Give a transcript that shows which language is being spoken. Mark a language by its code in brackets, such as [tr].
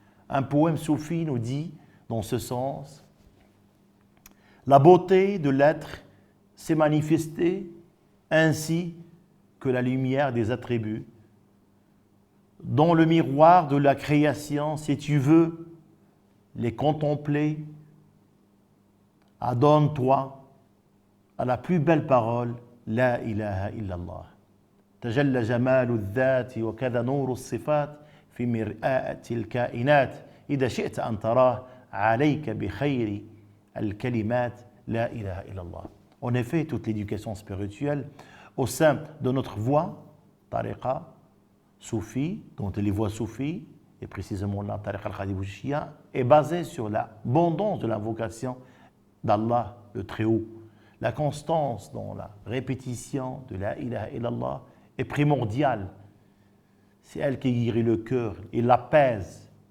[fr] Un poème soufi nous dit, dans ce sens, la beauté de l'être s'est manifestée ainsi que la lumière des attributs. Dans le miroir de la création, si tu veux les contempler, adonne-toi à la plus belle parole, [ar] La ilaha illallah. تجلى جمال الذات وكذا نور الصفات في مرآة الكائنات إذا شئت أن تراه عليك بخير الكلمات لا إله إلا الله. [fr] En effet, toute l'éducation spirituelle au sein de notre voie, tariqa, soufi, dont les voies soufis, et précisément la tariqa al-Khadibouchia, est basée sur l'abondance de l'invocation d'Allah, le Très-Haut. La constance dans la répétition de la ilaha illallah est primordiale. C'est elle qui guérit le cœur et l'apaise